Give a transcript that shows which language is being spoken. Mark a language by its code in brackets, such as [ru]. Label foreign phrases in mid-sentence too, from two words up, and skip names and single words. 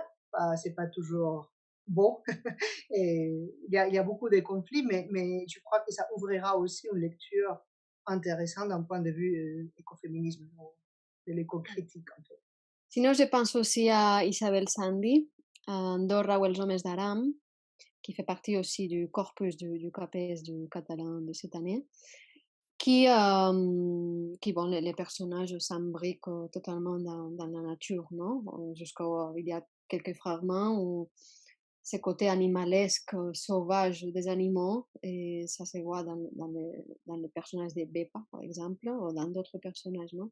[fr] C'est pas toujours beau. Et il y a beaucoup de conflits, mais je crois que ça ouvrira aussi une lecture intéressante d'un point de vue écoféminisme, de l'éco-critique en fait. Sinon, je pense aussi à Isabel Sandy, à Andorra ou els homes d'Aram, qui fait partie aussi du corpus du CAPES du catalan de cette année, qui bon, les personnages s'imbriquent totalement dans la nature, non? Il y a quelques fragments où ce côté animalesque, sauvage des animaux, et ça se voit dans les personnages de Bepa, par exemple, ou dans d'autres personnages, non?